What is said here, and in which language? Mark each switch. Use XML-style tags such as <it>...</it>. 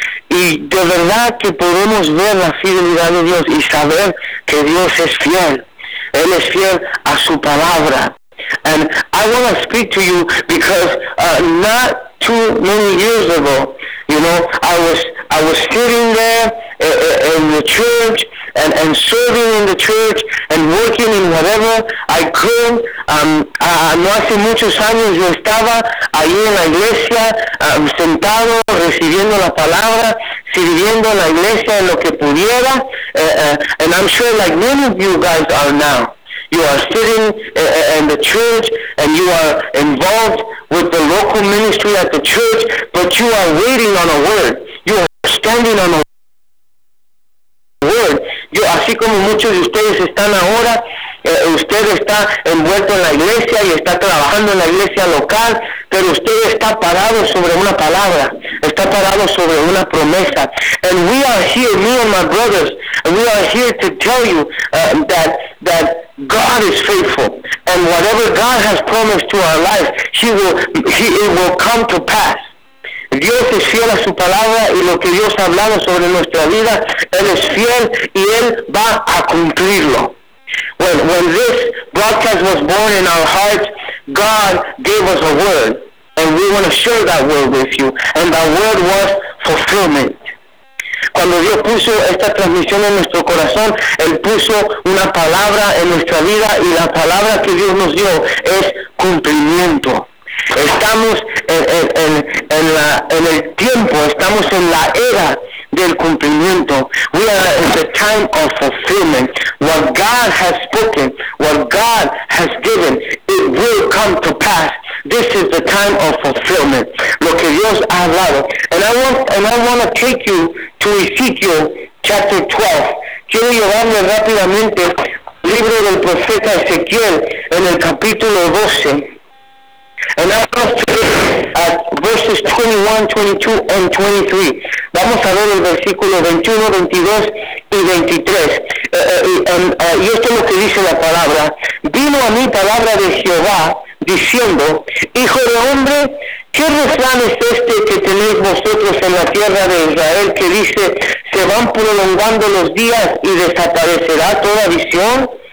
<es>Y de verdad que podemos ver la fidelidad de Dios y saber que Dios es fiel. Él es fiel a su palabra.</es> <en>And I want to speak to you because not too many years ago, you know, I was sitting there in the church and serving in the church and working in whatever I could.</en> <es>No hace muchos años yo estaba ahí en la iglesia, sentado, recibiendo la palabra, sirviendo en la iglesia en lo que pudiera.</es> <en>And I'm sure like many of you guys are now. You are sitting in the church and you are involved with the local ministry at the church, but you are waiting on a word. You are standing on a word.</en> <es>Así como muchos de ustedes están ahora Usted está envuelto en la iglesia y está trabajando en la iglesia local, pero usted está parado sobre una palabra, está parado sobre una promesa.</es> <en>And we are here, me and my brothers, we are here to tell you that God is faithful. And whatever God has promised to our life, it will come to pass.</en> <es>Dios es fiel a su palabra y lo que Dios ha hablado sobre nuestra vida, Él es fiel y Él va a cumplirlo.</es> <en>When this broadcast was born in our hearts, God gave us a word, and we want to share that word with you, and that word was fulfillment.</en> <es>Cuando Dios puso esta transmisión en nuestro corazón, Él puso una palabra en nuestra vida, y la palabra que Dios nos dio es cumplimiento. Estamos en el tiempo, estamos en la era del cumplimiento.</es> <en>We are in the time of fulfillment. What God has spoken, what God has given, it will come to pass. This is the time of fulfillment.</en> <es>Lo que Dios ha hablado.</es> <en>And I want to take you to Ezekiel chapter 12.</en> <es>Quiero llevarme rápidamente al libro del profeta Ezequiel en el capítulo 12.</es> <en>And I'm going to look at verses 21, 22, and 23.</en> <es>Vamos a ver el versículo 21, 22 y 23. Y esto es lo que dice la palabra. Vino a mí palabra de Jehová, diciendo, Hijo de hombre, ¿qué refrán es este que tenéis vosotros en la tierra de Israel que dice, se van prolongando los días y desaparecerá toda visión?</es>